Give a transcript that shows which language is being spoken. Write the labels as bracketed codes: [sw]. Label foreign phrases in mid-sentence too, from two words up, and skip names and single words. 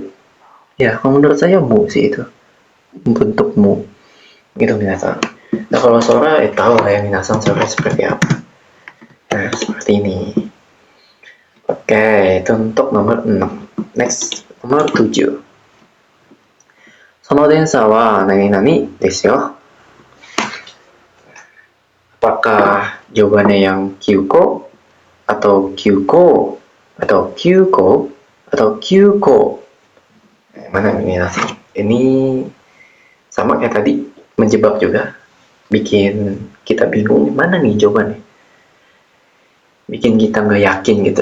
[id] Ya, kalau menurut saya mu sih itu. Bentuk mu. Gitu minasan. Nah, kalau Sora tahu lah ya minasan Sora seperti apa. Nah, seperti ini. Oke, itu untuk nomor 6. Next, nomor 7. [ja] その電車は何々ですよ. [id] Apakah jawabannya yang Kyuko atau Kyuko atau Kyuko atau kyuko. Mana ini nasi? Ini sama kayak tadi, menjebak juga, bikin kita bingung mana nih jawabannya, bikin kita nggak yakin gitu.